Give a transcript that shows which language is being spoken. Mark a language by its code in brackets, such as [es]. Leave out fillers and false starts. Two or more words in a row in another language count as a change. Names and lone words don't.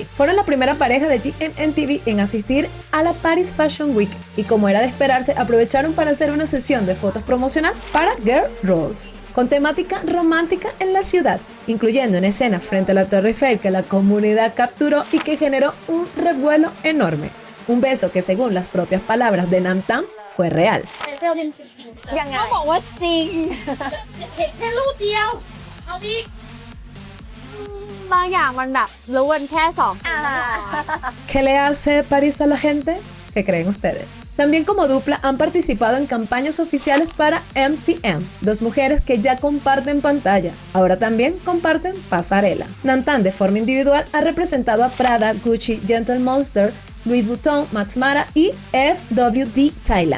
[es] Fueron la primera pareja de GMMTV en asistir a la Paris Fashion Week y, como era de esperarse, aprovecharon para hacer una sesión de fotos promocional para Girl Rolls, con temática romántica en la ciudad, incluyendo una escena frente a la Torre Eiffel que la comunidad capturó y que generó un revuelo enorme. Un beso que, según las propias palabras de Nam Tam, fue real. [th] ยังไง เขาบอกว่าจริง เห็นแค่รูปเดียว เอาอีก บางอย่างมันแบบรู้กันแค่สอง [es] ¿Qué le hace París a la gente? ¿Qué creen ustedes? También como dupla han participado en campañas oficiales para MCM, dos mujeres que ya comparten pantalla. Ahora también comparten pasarela. Nam Tam de forma individual ha representado a Prada, Gucci, Gentle Monster, Louis Vuitton, Max Mara y FWD Thailand.